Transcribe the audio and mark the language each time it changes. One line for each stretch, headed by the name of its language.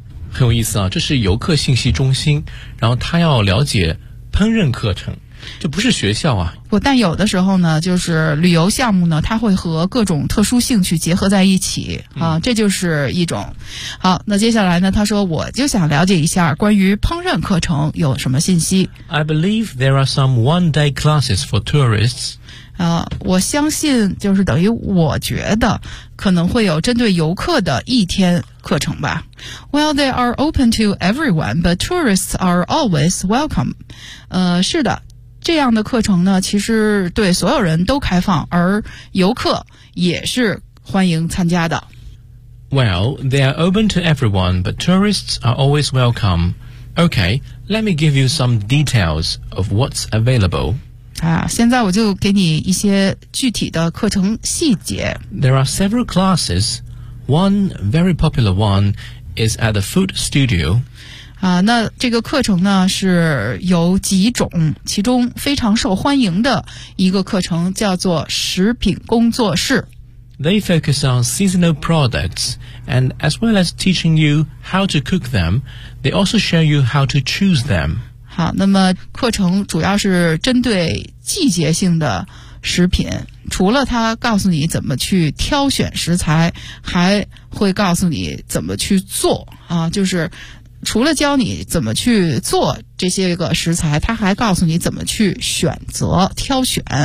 Chinese: 很有意思啊，这是游客信息中心，然后他要了解烹饪课程，这不是学校啊。不，但有的时候呢，就是旅游项目呢，它会和各种特殊兴趣结合在一起啊，这就是一种。好，那接下来呢，他说我就想了解一下关于烹饪课程有什么信息。
English: I believe there are some one-day classes for tourists.
Chinese: 我相信就是等于我觉得可能会有针对游客的一天课程吧。
English: Well, they are open to everyone, but tourists are always welcome.
Chinese: 是的，这样的课程呢，其实对所有人都开放，而游客也是欢迎参加的。
English: Well, they are open to everyone, but tourists are always welcome. Okay, let me give you some details of what's available.
Chinese: 现在我就给你一些具体的课程细节。
English: There are several classes. One very popular one is at the food studio.
Chinese: 那这个课程呢是有几种，其中非常受欢迎的一个课程叫做食品工作室。
English: They focus on seasonal products, and as well as teaching you how to cook them, they also show you how to choose them.
Chinese: 好，那么课程主要是针对季节性的食品，除了它告诉你怎么去挑选食材，还会告诉你怎么去做啊，就是除了教你怎么去做这些个食材，它还告诉你怎么去选择挑选。